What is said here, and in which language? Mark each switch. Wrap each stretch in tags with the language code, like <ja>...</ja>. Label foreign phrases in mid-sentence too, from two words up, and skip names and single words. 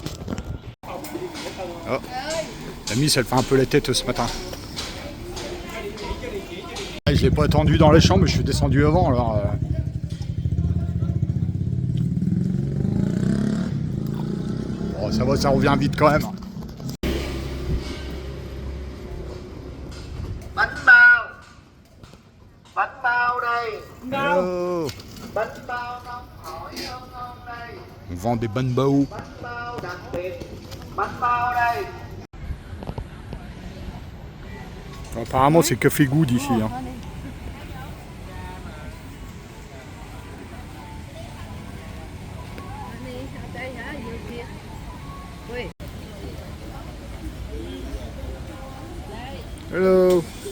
<fr>Oh. La Miss elle fait un peu la tête ce matin. Je l'ai pas attendu dans les chambres, je suis descendu avant alors... Ça va, ça revient vite quand même.</fr> <vi>Bánh bao. Bánh bao đây. Hello. Bánh bao nóng hổi ngon ngon đây.</vi> <fr>On vend des</fr> <vi>bánh bao. Bánh bao đặc biệt. Bánh bao đây.</vi> <fr>Apparemment c'est café good ici. Hein. Hello.</fr>